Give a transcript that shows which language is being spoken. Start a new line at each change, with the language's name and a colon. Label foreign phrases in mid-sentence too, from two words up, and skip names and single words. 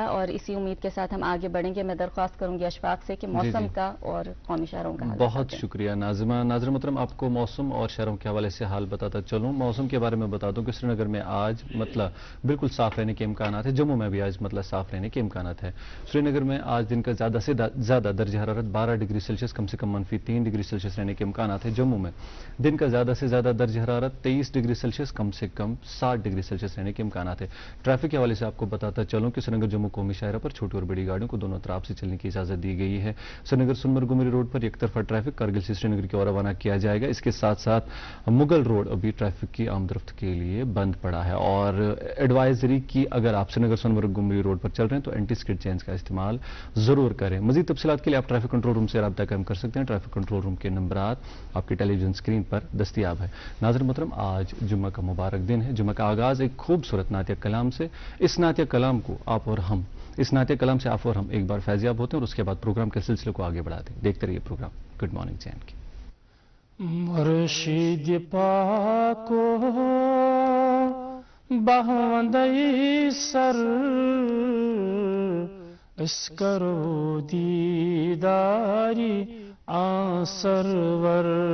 Urdu: اور اسی امید کے ساتھ ہم آگے بڑھیں گے. میں درخواست کروں گی اشفاق سے کہ موسم کا اور قومی شہروں کا حال. بہت شکریہ ناظمہ. ناظر محترم، آپ کو موسم اور شہروں کے حوالے سے حال بتاتا چلوں. موسم کے بارے میں بتا دوں کہ سری نگر میں آج بالکل صاف رہنے کے امکانات ہیں. جموں میں بھی آج صاف رہنے کے امکانات ہیں. سری نگر میں آج دن کا زیادہ سے زیادہ درجہ حرارت 12 ڈگری سیلسیس کم سے کم -3 ڈگری سیلسیس رہنے کے امکانات ہیں. جموں میں دن کا زیادہ سے زیادہ درجہ حرارت 23 ڈگری سیلسیس کم سے کم 60 ڈگری سیلسیس رہنے کے امکانات ہیں. ٹریفک کے حوالے سے آپ کو بتاتا چلوں کہ سری نگر جموں قومی شاہراہ پر چھوٹی اور بڑی گاڑیوں کو دونوں اطراف سے چلنے کی اجازت دی گئی ہے. سری نگر سنمرگ گمری روڈ پر یک طرفہ ٹریفک کارگل سے سری نگر کی اور روانہ کیا جائے گا. اس کے ساتھ ساتھ مغل روڈ ابھی ٹریفک کی آمد رفت کے لیے بند پڑا ہے. اور ایڈوائزری کی اگر آپ سری نگر سنمرگ گمری روڈ پر چل رہے ہیں تو اینٹی اسکڈ چینز کا استعمال ضرور کریں. مزید تفصیلات کے لیے آپ ٹریفک کنٹرول روم سے رابطہ قائم کر سکتے ہیں. ٹریفک کنٹرول روم کے نمبرات آپ کی ٹیلی ویژن اسکرین پر دستیاب ہے. ناظرین محترم، آج جمعہ کا مبارک دن ہے. جمعہ کا آغاز ایک خوبصورت نعتیہ کلام سے. اس نعتیہ کلام سے آپ اور ہم ایک بار فیضیاب ہوتے ہیں اور اس کے بعد پروگرام کے سلسلے کو آگے بڑھاتے ہیں. دیکھتے رہیے پروگرام گڈ مارننگ چین کی.
Kashmiri: مرشد پاکو بہندئی سر اس کرو دیداری آسرور.